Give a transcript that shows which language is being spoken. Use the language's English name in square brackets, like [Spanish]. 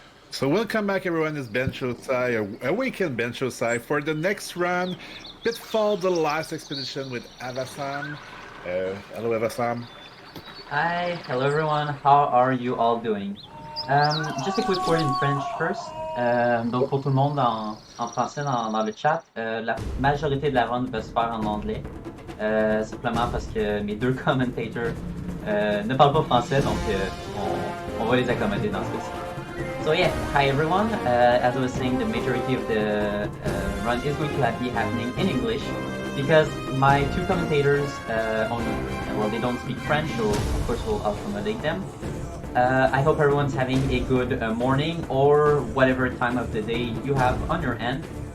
[English] So welcome back everyone, it's Ben Shosai, Awaken Ben Shosai for the next run, Pitfall, the last expedition with Avasam. Hello Avasam. Hi, hello everyone, how are you all doing? Just a quick word in French first. [French] Donc pour tout le monde en français dans le chat, la majorité de la run va se faire en anglais. Simplement parce que mes deux commentators ne parlent pas français, donc on va les accommoder dans ce cas-ci. [English] So yeah, hi everyone. As I was saying, the majority of the run is going to be happening in English because my two commentators they don't speak French, so of course we'll accommodate them. I hope everyone's having a good morning or whatever time of the day you have on your end.